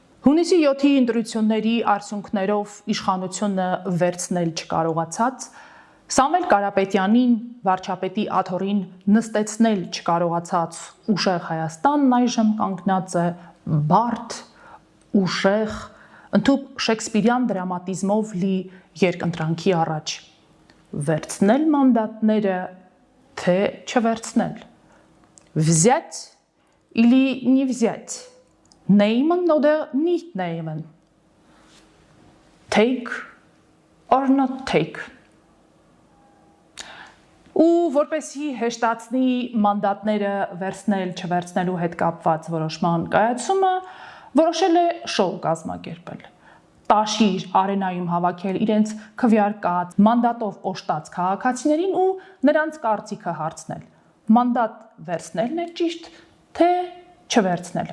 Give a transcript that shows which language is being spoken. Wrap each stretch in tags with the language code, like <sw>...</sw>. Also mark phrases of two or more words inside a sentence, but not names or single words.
<hy>Հունիսի 7-ի ընտրությունների արդյունքներով իշխանությունը վերցնել չկարողացած, Սամվել Կարապետյանին, վարչապետի աթոռին նստեցնել չկարողացած ուժեղ Հայաստանն այժմ կանգնած է բարդ, ուժեղ, ընդհուպ շեքսպիրյան դրամատիզմով լի երկընտրանքի առաջ։ Վերցնել մանդատները, թե չվերցնել։</hy> <ru>Взять или не взять?</ru> <de>Nehmen oder nicht nehmen?</de> <en>Take or not take?</en> <hy>Ու որպեսի հեշտացնի մանդատները վերցնել չվերցնելու հետ կապված որոշման կայացումը, որոշել է շոու կազմակերպել։ Տաշիր արենայում հավաքել իրենց քվեարկած, մանդատով օժտած քաղաքացիներին ու նրանց կարծիքը հարցնել։ Մանդատ վերցնելն է ճիշտ, թե չվերցնել։</hy>